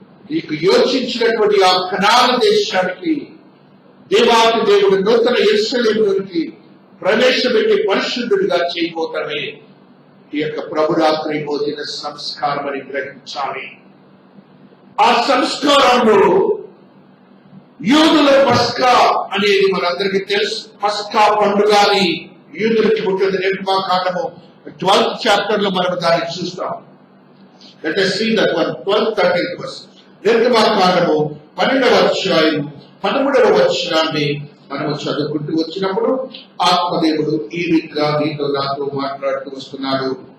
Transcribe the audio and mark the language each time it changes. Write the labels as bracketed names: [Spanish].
[Telugu] నీకు యోచించినటువంటి ఆ కనాను దేశానికి దేవాతి దేవుడు నూతన యెరూషలేములోనికి ప్రవేశపెట్టి పరిశుద్ధుడిగా చేయబోతామే ఈ యొక్క ప్రభురాత్రి భోజన సంస్కారం అని గ్రహించాలి. ఆ సంస్కారంలో యూదుల పస్కా అనేది మనందరికీ తెలుసు. పస్కా పండుగ అని యూదులకి ఉంటుంది. నిర్మాకాండము 12th చాప్టర్ లో మనం దాన్ని చూస్తాం. [English] Let us see that one, 12th, 13th verse. [Telugu] నిర్గమాకాండము 12వ అధ్యాయం 13వ వచనాన్ని మనము చదువుకుంటూ వచ్చినప్పుడు ఆత్మదేవుడు ఈ రీతిగా నీతో నాతో మాట్లాడుతూ వస్తున్నాడు.